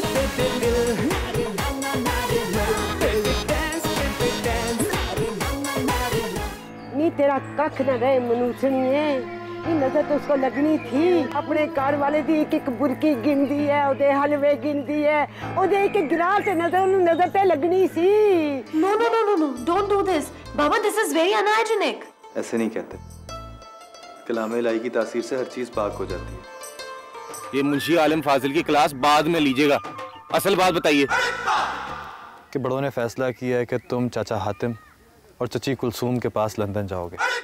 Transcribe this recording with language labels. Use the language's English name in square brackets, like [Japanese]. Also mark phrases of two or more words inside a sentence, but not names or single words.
[Punjabi] ਤੇਰਾ ਕੱਖ ਨ ਰਹੇ ਮਨੁੱਖਣੀਏ, [Hindi] नजर तो उसको लगनी थी। [Punjabi] ਅਪਣੇ ਘਰ ਵਾਲੇ ਦੀ ਇਕ ਬੁਰਕੀ ਗਿਣਦੀ ਹੈ, ਓਦੇ ਹਲਵੇ ਗਿਣਦੀ ਹੈ, ਓਦੇ ਇਕ ਗਿਲਾਸ ਨਜ਼ਰ ਤੇ ਲੱਗਣੀ ਸੀ। [English] no no no no no, don't do this baba, this is very unhygienic. [Hindi] ऐसे नहीं कहते, कलाम इलाही की तासीर से हर चीज पाक हो जाती है। ये मुंशी आलम फाजिल की क्लास बाद में लीजिएगा, असल बात बताइए। कि बड़ों ने फैसला किया है कि तुम चाचा हातिम और चची कुलसूम के पास लंदन जाओगे।